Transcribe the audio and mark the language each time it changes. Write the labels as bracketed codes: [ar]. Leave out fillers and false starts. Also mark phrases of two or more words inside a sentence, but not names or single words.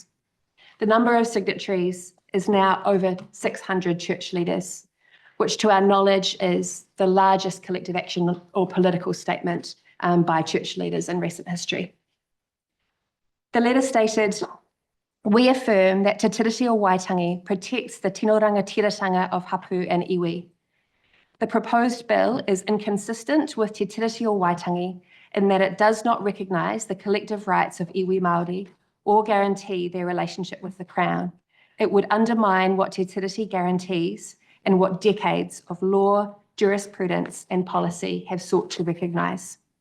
[en] The number of signatories is now over 600 church leaders, which to our knowledge is the largest collective action or political statement by church leaders in recent history. The letter stated, we affirm that Te Tiriti o Waitangi protects the [mi] tino rangatiratanga [en] of hapu and iwi. The proposed bill is inconsistent with Te Tiriti o Waitangi in that it does not recognise the collective rights of [mi] iwi Māori [en] or guarantee their relationship with the Crown. It would undermine what Te Tiriti guarantees and what decades of law, jurisprudence and policy have sought to recognise.